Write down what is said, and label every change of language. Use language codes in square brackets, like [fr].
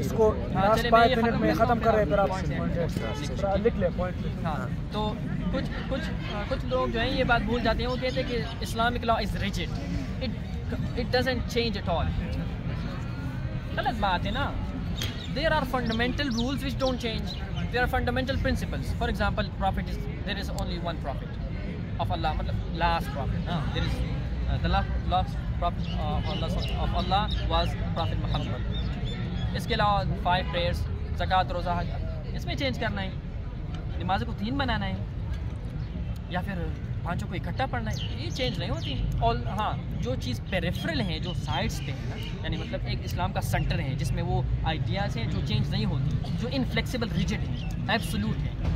[ur] اس کو last 5 minute میں ختم کر رہے ہیں, پھر آپ لکھ لیں پوائنٹ. ہاں, تو کچھ لوگ جو ہیں یہ بات بھول جاتے ہیں. وہ کہتے ہیں کہ [en] Islamic law is rigid, it doesn't change at all. [ur] غلط بات ہے نا. [en] There are fundamental rules which don't change. There are fundamental principles. For example, there is only one prophet of Allah, matlab last prophet. There is the last prophet of Allah was Prophet Muhammad. [ur] اس کے علاوہ 5 prayers, زکوٰۃ, روزہ, حج, اس میں change کرنا ہے. نماز کو 3 بنانا ہے, یا پھر پانچوں کو اکٹھا پڑھنا ہے، یہ چینج نہیں ہوتی. اور ہاں جو چیز پیریفرل ہیں، جو سائڈس پہ ہیں نا، یعنی مطلب ایک اسلام کا سینٹر ہے جس میں وہ آئیڈیاز ہیں جو چینج نہیں ہوتی، جو انفلیکسیبل ریجڈ ہیں، ایبسولوٹ ہیں.